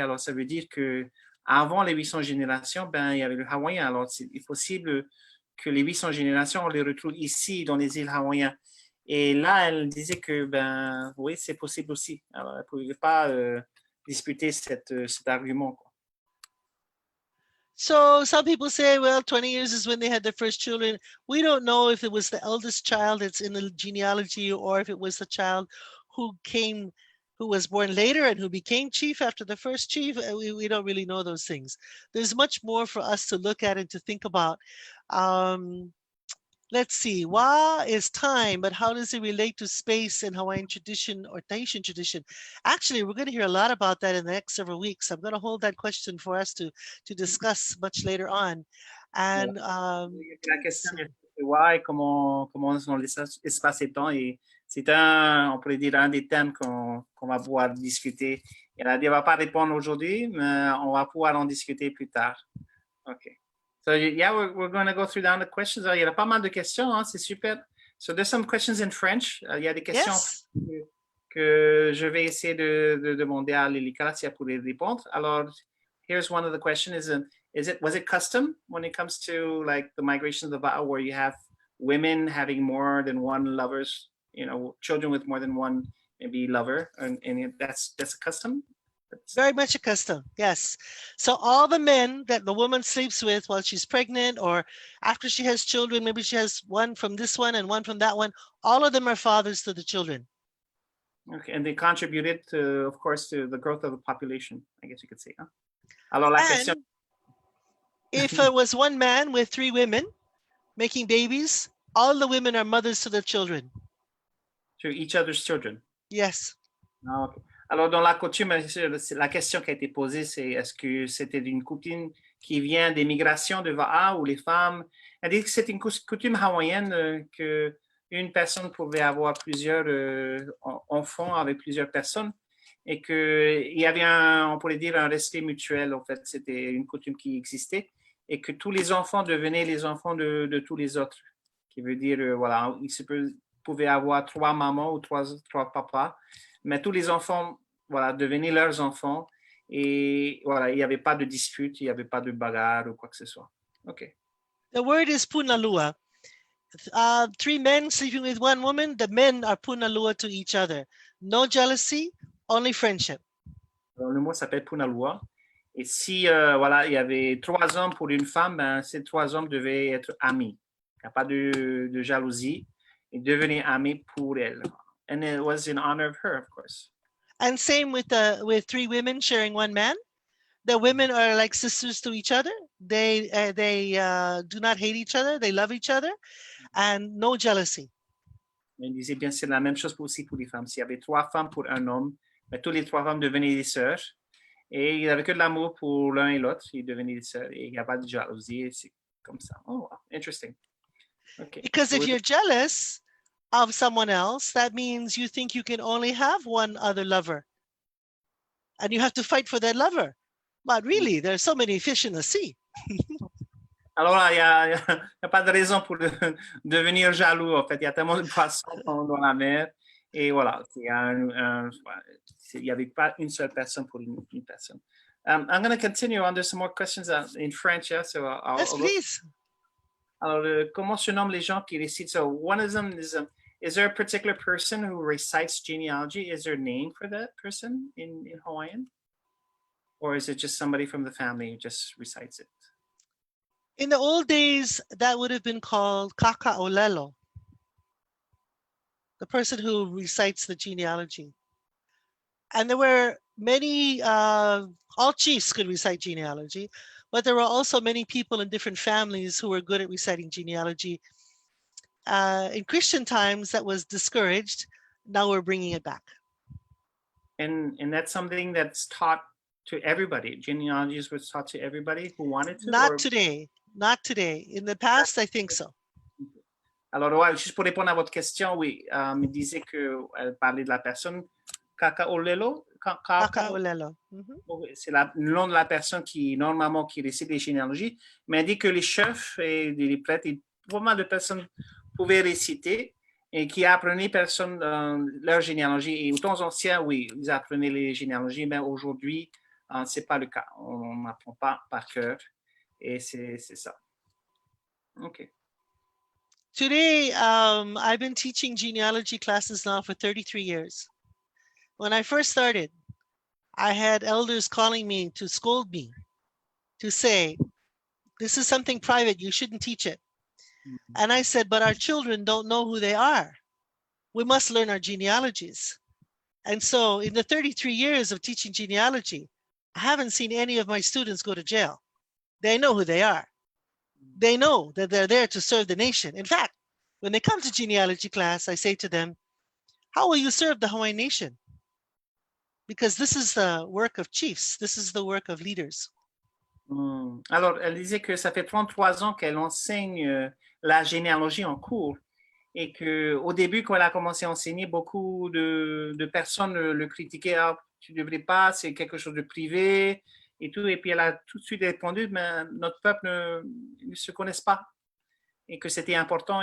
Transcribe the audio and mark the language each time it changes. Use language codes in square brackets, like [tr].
[fr] Alors, ça veut dire qu'avant les 800 générations, il y avait le Hawaïen. Alors, c'est possible que les 800 générations, on les retrouve ici, dans les îles hawaïennes. Et là, elle disait que, ben, oui, c'est possible aussi. Alors, elle ne pouvait pas disputer cet argument, quoi. [en] So some people say, well, 20 years is when they had their first children. We don't know if it was the eldest child that's in the genealogy or if it was the child who was born later and who became chief after the first chief. We don't really know those things. There's much more for us to look at and to think about. Let's see, Wa is time, but how does it relate to space in Hawaiian tradition or Tahitian tradition? Actually, we're going to hear a lot about that in the next several weeks. I'm going to hold that question for us to discuss much later on. And [fr] la question est ouais, comment sont l'espace et temps, et c'est on pourrait dire un des thèmes qu'on va pouvoir discuter. Elle a dit, elle va pas répondre aujourd'hui, mais on va pouvoir en discuter plus tard. [en] OK. So yeah, we're going to go through down the questions. [fr] Il y a pas mal de questions, hein, c'est super. [en] So there's some questions in French. [fr] Il y a des questions que je vais essayer de demander à Lilikalā si elle pourrait répondre. Alors, [en] here's one of the questions: was it custom when it comes to like the migration of the Va'a, where you have women having more than one lovers, children with more than one maybe lover, and that's a custom? Very much a custom, yes. So all the men that the woman sleeps with while she's pregnant or after she has children, maybe she has one from this one and one from that one, all of them are fathers to the children. Okay, and they contributed to, of course, to the growth of the population, I guess you could say. [fr] Huh? Alors, la question... [en] If it was one man with 3 women making babies, all the women are mothers to their children. To each other's children? Yes. Ah, okay. [fr] Alors, dans la coutume, la question qui a été posée, c'est est-ce que c'était une coutume qui vient des migrations de Va'a où les femmes... Elle dit que c'est une coutume hawaïenne que une personne pouvait avoir plusieurs enfants avec plusieurs personnes et qu'il y avait on pourrait dire un respect mutuel. En fait, c'était une coutume qui existait et que tous les enfants devenaient les enfants de tous les autres. Qui veut dire, voilà, il pouvait avoir 3 mamans ou 3 papas, mais tous les enfants, voilà, devenaient leurs enfants et voilà, il n'y avait pas de dispute, il n'y avait pas de bagarre ou quoi que ce soit. [en] OK. The word is punalua. 3 men sleeping with 1 woman, the men are punalua to each other. No jealousy, only friendship. [fr] Alors, le mot s'appelle punalua. Et si voilà, il y avait 3 hommes pour une femme, ben, ces 3 hommes devaient être amis. Il n'y a pas de jalousie. Ils devenaient amis pour elle. [en] And it was in honor of her, of course. And same with 3 women sharing 1 man. The women are like sisters to each other. They do not hate each other. They love each other, and no jealousy. [fr] Il disait bien c'est la même chose aussi pour les femmes. S'il y avait 3 femmes pour un homme, ben, tous les 3 femmes devenaient des sœurs. Et il n'y avait que de l'amour pour l'un et l'autre. Ils devenaient des sœurs. Et il n'y a pas de jalousie. C'est comme ça. [en] Oh, wow. Interesting. Okay. Because if you're jealous of someone else, that means you think you can only have one other lover. And you have to fight for that lover. But really, there's so many fish in the sea. [fr] Alors là, il n'y a pas de raison pour devenir jaloux. En fait, il y a tellement de poissons dans la mer. Et voilà, il n'y avait pas une seule personne pour une personne. [en] I'm going to continue on. There's some more questions in French. Yeah? So Yes, please. [fr] Alors, comment se nomment les gens qui récitent? [en] So one of them is there a particular person who recites genealogy? Is there a name for that person in Hawaiian? Or is it just somebody from the family who just recites it? In the old days, that would have been called kaka'olelo, the person who recites the genealogy. And there were many, all chiefs could recite genealogy, but there were also many people in different families who were good at reciting genealogy. In Christian times, that was discouraged. Now we're bringing it back. And that's something that's taught to everybody. Genealogies was taught to everybody who wanted to? Not today. Not today. In the past, I think so. [fr] Alors, ouais, juste pour répondre à votre question, oui, il disait qu'elle parlait de la personne Kaka'olelo. Kaka'olelo. C'est le nom de la personne qui récite les généalogies, mais elle dit que les chefs et les prêtres, pas mal de personnes pouvaient réciter et qui apprenaient leur généalogie. Et aux temps anciens, oui, ils apprenaient les généalogies, mais aujourd'hui, ce n'est pas le cas. On n'apprend pas par cœur et c'est ça. OK. [en] Today, I've been teaching genealogy classes now for 33 years. When I first started, I had elders calling me to scold me, to say, this is something private, you shouldn't teach it. And I said, but our children don't know who they are. We must learn our genealogies. And so in the 33 years of teaching genealogy, I haven't seen any of my students go to jail. They know who they are. They know that they're there to serve the nation. In fact, when they come to genealogy class, I say to them, how will you serve the Hawaiian nation? Because this is the work of chiefs. This is the work of leaders. [fr] Alors, elle disait que ça fait 33 ans qu'elle enseigne la généalogie en cours et qu'au début, quand elle a commencé à enseigner, beaucoup de personnes le critiquaient. Ah, tu ne devrais pas, c'est quelque chose de privé et tout. Et puis, elle a tout de suite répondu, mais notre peuple ne se connaisse pas et que c'était important.